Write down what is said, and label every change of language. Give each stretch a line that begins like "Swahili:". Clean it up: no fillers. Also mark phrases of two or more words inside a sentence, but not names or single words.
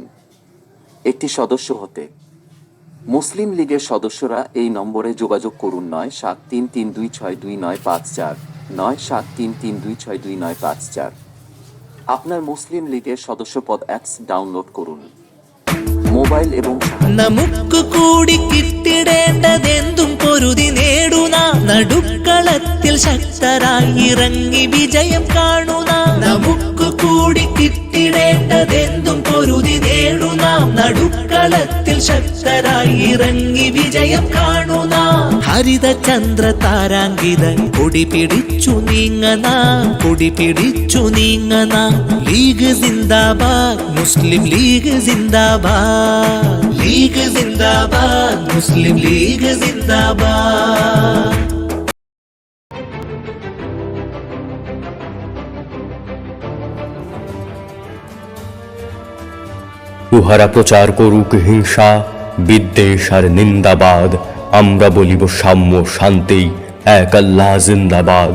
Bangla: একটি সদস্য হতে মুসলিম লীগের সদস্যরা এই নম্বরে যোগাযোগ করুন। 9733262954, 9733262954। আপনার মুসলিম লীগের সদস্যপদ
English: apps download
Bangla: করুন মোবাইൽ এবং
Malayalam: നമുക്ക് കൂടി കിട്ടിടേണ്ടതെന്തും പൊരുതി നേടുന്ന നടുക്കളത്തിൽ ശക്തരായി ഇറങ്ങി വിജയം കാണുന്ന നമുക്ക് കൂടി കിട്ടിടേണ്ടതെന്തും പൊരുതി നേടുന്ന നടുക്കളത്തിൽ ശക്തരായി ഇറങ്ങി വിജയം കാണുന്ന ഹരിതചന്ദ്ര താരാങ്കിത കൊടി പിടിച്ചു നീങ്ങന ലീഗ് സിന്ദാബാദ്, മുസ്ലിം ലീഗ് സിന്ദാബാദ്, ലീഗ് സിന്ദാബാദ്, മുസ്ലിം ലീഗ് സിന്ദാബാദ്।
Bangla: উহারা প্রচার করুক হিংসা, বিদ্বেষ আর নিন্দাবাদ। আমরা বলিব সাম্য, শান্তি, এক আল্লাহ জিন্দাবাদ।